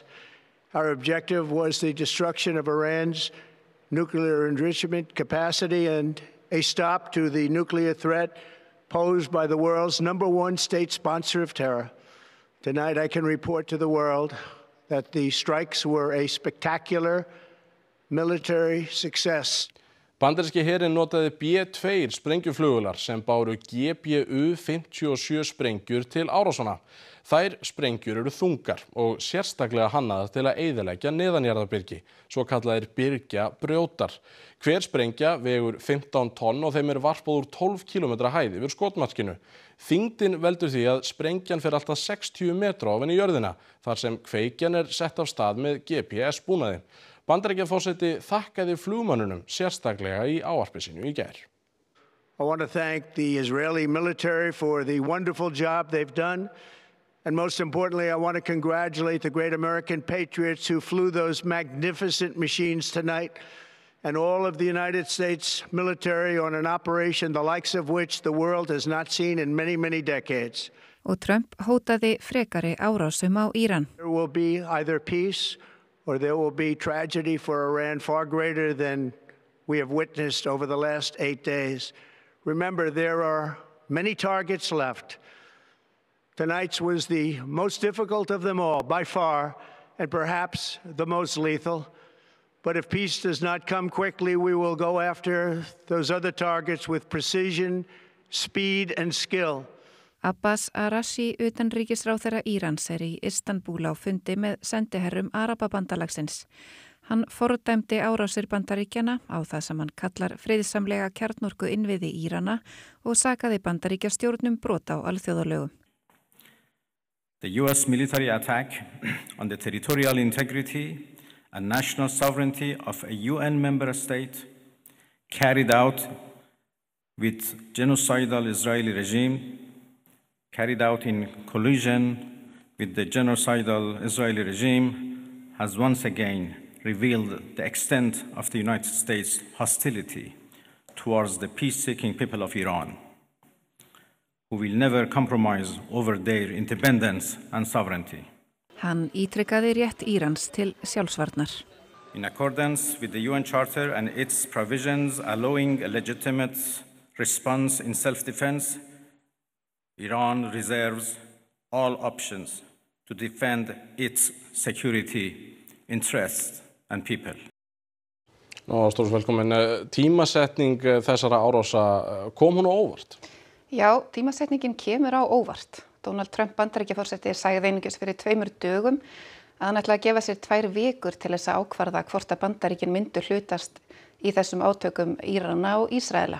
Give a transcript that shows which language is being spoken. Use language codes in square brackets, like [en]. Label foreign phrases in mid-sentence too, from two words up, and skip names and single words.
[en] Our objective was the destruction of Iran's nuclear enrichment capacity and a stop to the nuclear threat posed by the world's #1 state sponsor of terror. Tonight I can report to the world that the strikes were a spectacular military success. [is] Bandaríski herinn notaði B-2 sprengjuflugvélar sem báru GBU-57 sprengjur til árásanna. Þær sprengjur eru þungar og sérstaklega hannaðar til að eyðileggja neðanjarðarbyrgi, svo kallaðir byrgjabrjótar. Hver sprengja vegur 15 tonn og þeim varpað úr 12 km hæð yfir skotmarkinu. Þyngdin veldur því að sprengjan fer alltaf 60 metra ofan í jörðina, þar sem kveikjan sett af stað með GPS-búnaði. Bandaríkjaforseti þakkaði flugmönnunum sérstaklega í ávarpi sínu í gær. [en] I want to thank the Israeli military for the wonderful job they've done. And most importantly, I want to congratulate the great American patriots who flew those magnificent machines tonight and all of the United States military on an operation the likes of which the world has not seen in many, many decades. [is] Og Trump hótaði frekari árásum á Íran. [en] There will be either peace or there will be tragedy for Iran far greater than we have witnessed over the last 8 days. Remember, there are many targets left. Tonight's was the most difficult of them all, by far, and perhaps the most lethal. But if peace does not come quickly, we will go after those other targets with precision, speed, and skill. [is] Abbas Arashi, utanríkisráðherra Írans, í Istanbúl á fundi með sendiherrum Arababandalagsins. Hann fordæmdi árásir Bandaríkjana á það sem hann kallar friðsamlega kjarnorkuinnviði Írana og sakaði Bandaríkjastjórnum brot á alþjóðalögum. [en] The U.S. military attack on the territorial integrity and national sovereignty of a UN member state carried out with genocidal Israeli regime, carried out in collusion with the genocidal Israeli regime, has once again revealed the extent of the United States' hostility towards the peace-seeking people of Iran, who will never compromise over their independence and sovereignty. [is] Hann ítrekaði rétt Írans til sjálfsvarnar. [en] In accordance with the UN Charter and its provisions allowing a legitimate response in self-defense, Iran reserves all options to defend its security, interests and people. [is] Stórs velkomin. Tímasetning þessara árása, kom hún á óvart? Já, tímasetningin kemur á óvart. Donald Trump Bandaríkjaforseti sagði einungis fyrir 2 dögum að hann ætlaði að gefa sér 2 vikur til þess að ákvarða hvort að Bandaríkin myndu hlutast í þessum átökum Írana og Ísraela.